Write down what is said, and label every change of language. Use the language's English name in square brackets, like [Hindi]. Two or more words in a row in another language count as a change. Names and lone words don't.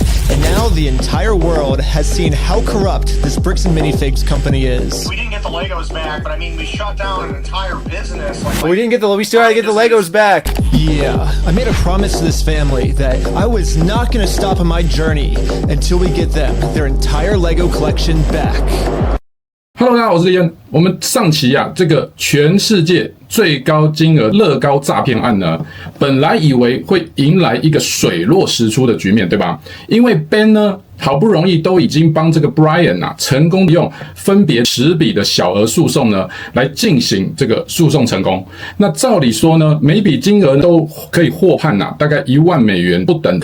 [English] And now the entire world has seen how corrupt this Bricks and Minifigs company is. We didn't get the Legos back, but I mean, we shut down an entire business. We still gotta get the Legos back. Yeah, I made a promise to this family that I was not gonna stop on my journey until we get them their entire Lego collection back. [Chinese] Hello， 大家好，我是利恩。我们上期这个全世界最高金额樂高詐騙案呢，本來以為會迎來一個水落石出的局面，對吧？因為 Ben 呢，好不容易都已經幫這個 Brian 成功用分別10筆的小額訴訟呢，來進行這個訴訟成功。那照理說呢，每筆金額都可以獲判大概1萬美元不等。